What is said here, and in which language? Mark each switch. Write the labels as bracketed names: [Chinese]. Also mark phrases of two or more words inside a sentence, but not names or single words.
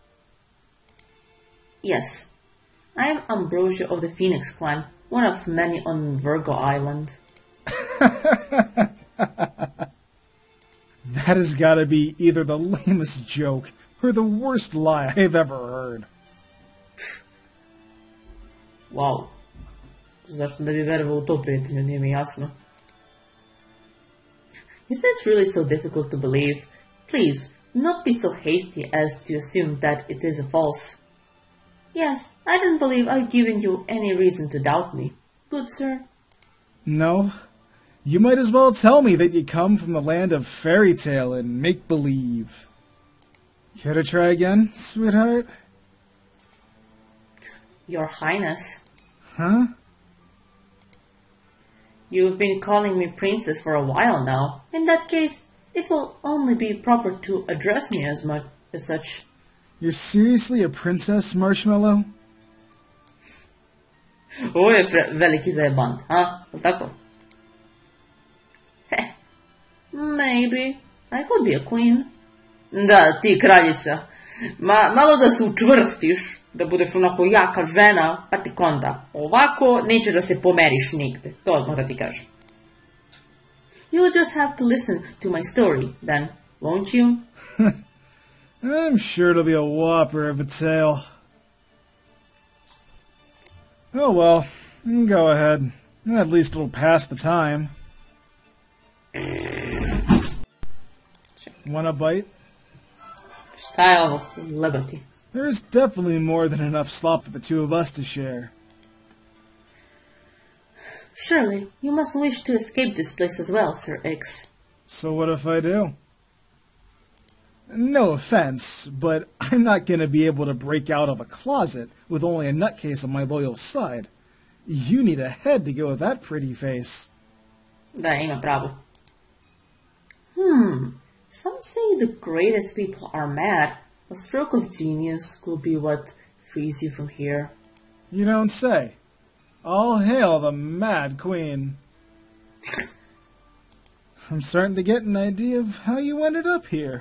[English] Yes. I am Ambrosia of the Phoenix Clan, one of many on Virgo Island. That has gotta be either the lamest joke or the worst lie I've ever heard. Wow. [Serbian] Zašto da bi verovao u to, prijatelju, nije mi jasno. [English] Is it really so difficult to believe? Please, not be so hasty as to assume that it is a false. Yes, I don't believe I've given you any reason to doubt me, good sir. No? You might as well tell me that you come from the land of fairy tale and make-believe. Care to try again, sweetheart? Your Highness. Huh? You've been calling me princess for a while now. In that case, it will only be proper to address me as such. You're seriously a princess, Marshmallow? [Serbian] Ovo je veliki zajebant, huh? Tako? [English] Heh, maybe. I could be a queen. [Serbian] Da, ti kraljica. Malo da se učvrstiš, da budeš onako jaka žena, pa tik onda. Ovako neće da se pomeriš nigde. To odmah da ti kažem. [English] You'll just have to listen to my story, then, won't you? I'm sure it'll be a whopper of a tale. Oh well, go ahead. At least it'll pass the time. Want a bite? [Serbian] Šta je ovo? Lebati. [English] There's definitely more than enough slop for the two of us to share. Surely, you must wish to escape this place as well, Sir X. So what if I do? No offense, but I'm not gonna be able to break out of a closet with only a nutcase on my loyal side. You need a head to go with that pretty face. [Serbian] Da, ima pravo. [English] Some say the greatest people are mad. A stroke of genius could be what frees you from here. You don't say. All hail the Mad Queen. I'm starting to get an idea of how you ended up here.